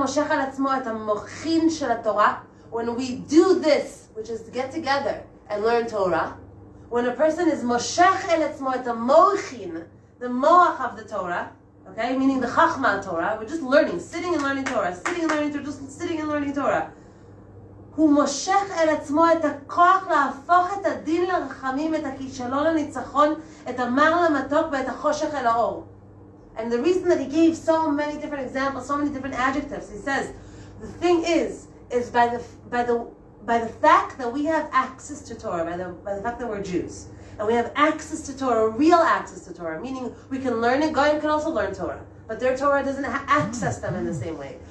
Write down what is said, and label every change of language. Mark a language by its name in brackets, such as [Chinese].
[English] When we do this, which is to get together and learn Torah, when a person is [Hebrew] moshech el etzmo et mochin, [English] the moach of the Torah, okay, meaning the chachma Torah, we're just learning, sitting and learning Torah, just sitting and learning Torah. [Hebrew] הוא מושך אל עצמו את הכוח להפוך את הדין לרחמים, את הכישלון לניצחון, את המר למתוק ואת החושך אל האור. [English] And the reason that he gave so many different examples, so many different adjectives, he says, the thing is by the fact that we have access to Torah, by the fact that we're Jews, and we have access to Torah, real access to Torah, meaning we can learn it. Goyim can also learn Torah, but their Torah doesn't access them in the same way.